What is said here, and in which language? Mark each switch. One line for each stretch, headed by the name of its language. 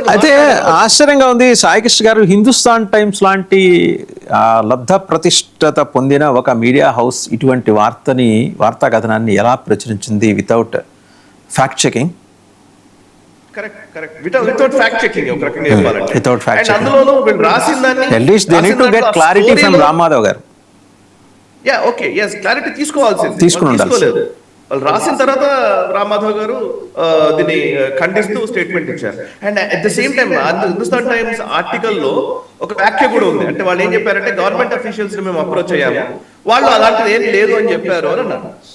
Telugu: అయితే ఆశ్చర్యంగా ఉంది సాయి కృష్ణ గారు, హిందుస్థాన్ టైమ్స్ లాంటి లబ్ధ ప్రతిష్టత పొందిన ఒక మీడియా హౌస్ ఇటువంటి వార్తా కథనాన్ని ఎలా ప్రచురించింది
English: Without fact checking? Correct without fact checking
Telugu: ఒక రకంగా చెప్పాలంటే.
English: Without fact checking.
Telugu: అందులోనూ వీళ్ళు రాసిన దాన్ని
English: at least they need to get clarity from Ram Madhav గారు.
Telugu: క్లారిటీ తీసుకోవాల్సింది, తీసుకుని ఉండాలి. తీసుకోలేదు. వాళ్ళు రాసిన తర్వాత రామ్మాధవ్ గారు దీన్ని ఖండిస్తూ స్టేట్మెంట్ ఇచ్చారు.
English: and at the same time
Telugu: Hindustan times article లో ఒక వ్యాఖ్య కూడా ఉంది. అంటే వాళ్ళు ఏం చెప్పారంటే గవర్నమెంట్ అఫీషియల్స్ ని మేము అప్రోచ్ అయ్యాము, వాళ్ళు అలాంటిది ఏం లేదు అని చెప్పారు అని అన్నారు.